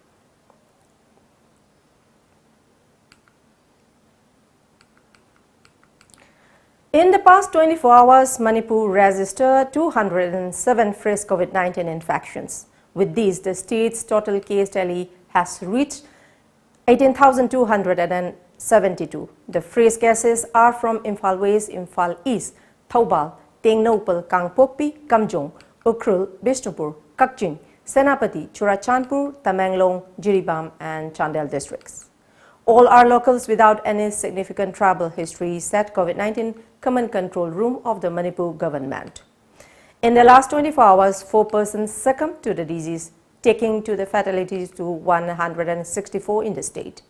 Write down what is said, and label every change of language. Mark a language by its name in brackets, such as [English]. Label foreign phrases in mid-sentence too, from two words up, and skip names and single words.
[English] In the past 24 hours, Manipur registered 207 fresh COVID-19 infections. With these, the state's total case tally has reached 18,272. The fresh cases are from Imphal West, Imphal East, Thoubal, Tengnopal, Kangpokpi, Kamjong, Ukhrul, Bishnupur, Kakching, Senapati, Churachandpur, Tamenglong, Jiribam and Chandel districts. All are locals without any significant travel history, said COVID-19 Command Control Room of the Manipur government. In the last 24 hours, 4 persons succumbed to the disease, taking to the fatalities to 164 in the state.